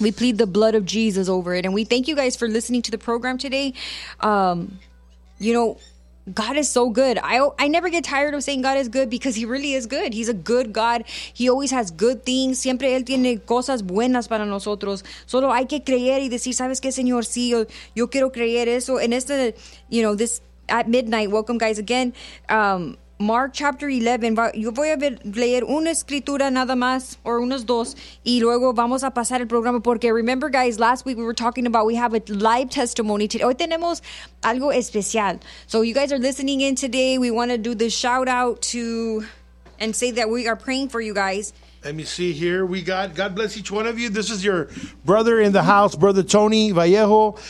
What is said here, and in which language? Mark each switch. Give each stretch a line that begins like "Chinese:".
English: We plead the blood of Jesus over it. And we thank you guys for listening to the program today. You know, God is so good. I never get tired of saying God is good because He really is good. He's a good God. He always has good things.
Spanish: Siempre Él tiene cosas buenas para nosotros. Solo hay que creer y decir, ¿sabes qué, Señor? Sí, yo quiero creer eso.
English: And it's the, you know, this at midnight. Welcome, guys, again. Mark chapter 11.
Spanish: Yo voy a leer una escritura nada más, or unos dos, y luego vamos a pasar el programa.
English: Porque remember, guys, last week we were talking about, we have a live testimony today.
Spanish: Hoy tenemos algo especial.
English: So you guys are listening in today. We want to do the shout out to and say that we are praying for you guys. Let me see here. We got, God bless each one of you. This is your brother in the house, Brother Tony Vallejo.